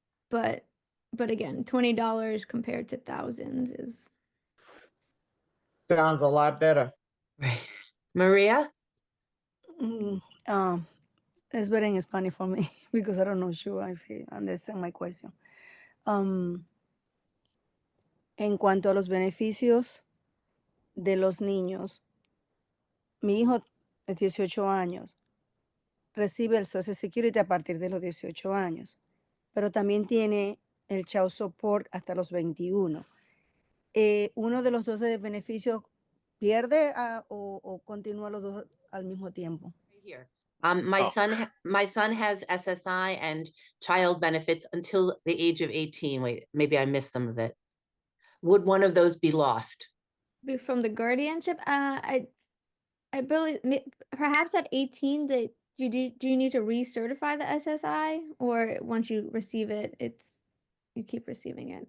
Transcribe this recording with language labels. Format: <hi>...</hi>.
<en>But again, $20 compared to thousands is. Sounds a lot better. Right. Maria? It's better in Spanish for me because I don't know sure if you understand my question.</en> <es>En cuanto a los beneficios de los niños, mi hijo es 18 años, recibe el Social Security a partir de los 18 años, pero también tiene el Child Support hasta los 21. ¿Uno de los dos beneficios pierde o continúa los dos al mismo tiempo?</es> <en>Here. My son has SSI and child benefits until the age of 18. Wait, maybe I missed some of it. Would one of those be lost? From the guardianship, I believe perhaps at 18 that do you need to recertify the SSI, or once you receive it, you keep receiving it?</en>